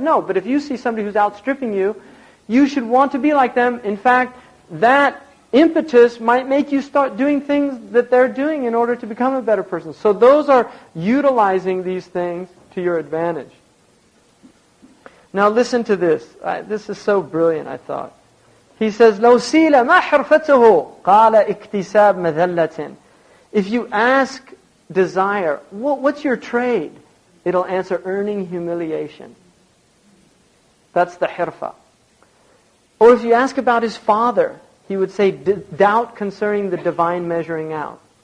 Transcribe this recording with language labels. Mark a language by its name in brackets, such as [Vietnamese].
[English] No, but if you see somebody who's outstripping you, you should want to be like them. In fact, that impetus might make you start doing things that they're doing in order to become a better person. So those are utilizing these things to your advantage. Now listen to this. This is so brilliant, I thought. [Arabic] He says, لو سيل ما حرفته قال اكتساب مذلة. [English] If you ask desire, what's your trade? It'll answer earning humiliation. That's the hirfa. Or if you ask about his father, he would say, doubt concerning the divine measuring out.